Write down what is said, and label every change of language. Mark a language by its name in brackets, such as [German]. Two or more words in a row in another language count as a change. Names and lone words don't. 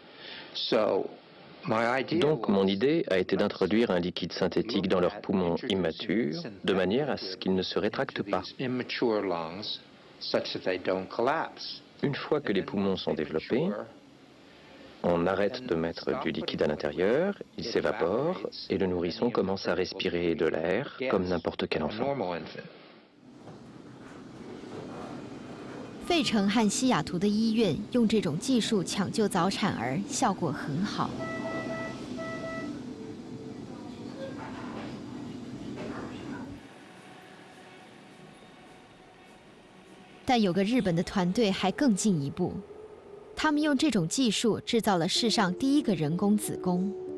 [French] Donc mon idée a été d'introduire un liquide synthétique dans leurs poumons immatures de manière à ce qu'ils ne se rétractent pas. Une fois que les poumons sont développés, on arrête de mettre du liquide à l'intérieur, il s'évapore et le nourrisson commence à respirer de l'air comme n'importe quel enfant. [Chinese] 费城和西雅图的医院用这种技术抢救早产儿，效果很好。但有个日本的团队还更进一步，他们用这种技术制造了世上第一个人工子宫。